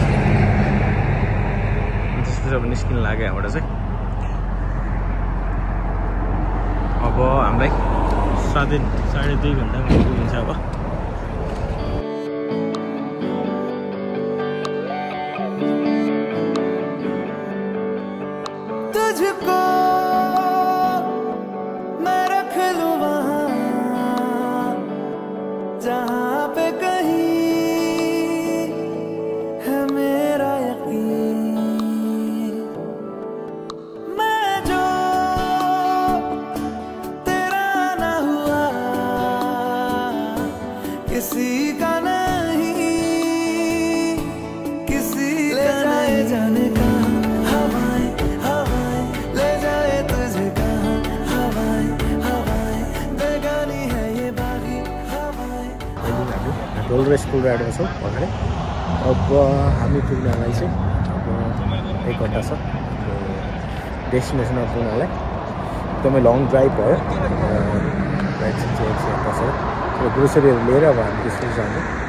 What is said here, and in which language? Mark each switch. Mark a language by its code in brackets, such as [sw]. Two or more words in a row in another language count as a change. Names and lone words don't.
[ne] त्यसपछि अब निस्किन लाग्यो यहाँबाट चाहिँ अब हामीलाई 2.5 घन्टामा पुगिन्छ अब [hi] तुझको मैं रख लूं वहाँ जहाँ पे कहीं है मेरा यकीन मैं जो तेरा ना हुआ किसी का नहीं किसी ले जाए जाने का [ne] डोलरेस कोलोराडो छौँ भर्खरै अब हामी पुग्नलाई चाहिँ अब 1 घन्टा छ डेस्टिनेसनमा पुग्नलाई एकदमै [en] long drive [ne] भयो ड्राइभ चाहिँ एकछिन बसेर ग्रोसरीहरू लिएर अब हामी त्यसरी जान्छौँ